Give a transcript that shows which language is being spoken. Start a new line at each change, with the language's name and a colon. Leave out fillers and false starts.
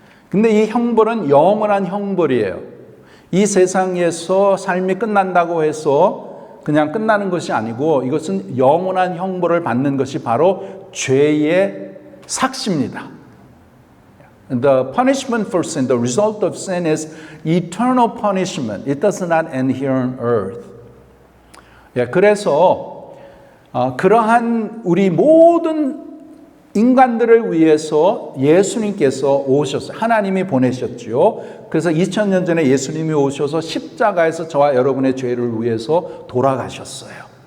Korean: 근데 이 형벌은 영원한 형벌이에요. 이 세상에서 삶이 끝난다고 해서 그냥 끝나는 것이 아니고 이것은 영원한 형벌을 받는 것이 바로 죄의 삭시입니다.
English: The punishment for sin, the result of sin is eternal punishment. It does not end here on earth.
Korean: 그래서 그러한 우리 모든 인간들을 위해서 예수님께서 오셨어요. 하나님이 보내셨죠. 그래서 2000년 전에 예수님이 오셔서 십자가에서 저와 여러분의 죄를 위해서 돌아가셨어요.